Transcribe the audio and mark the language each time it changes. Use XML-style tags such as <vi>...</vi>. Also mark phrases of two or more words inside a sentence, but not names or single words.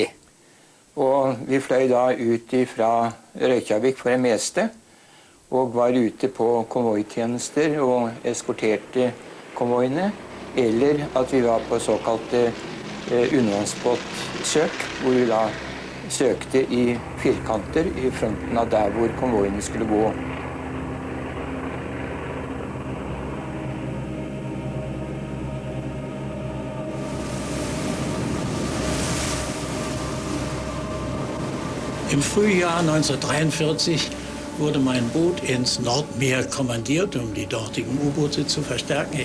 <no>Og vi fløy da ut fra Reykjavik for det meste, og var ute på konvoitjenester og eskorterte konvoiene, eller at vi var på såkalte undervannsbåtsøk, hvor vi da søkte i firkanter i fronten av der hvor konvoiene skulle gå.</no> <de>Im Frühjahr 1943 wurde mein Boot ins Nordmeer kommandiert, um die dortigen U-Boote zu verstärken.</de>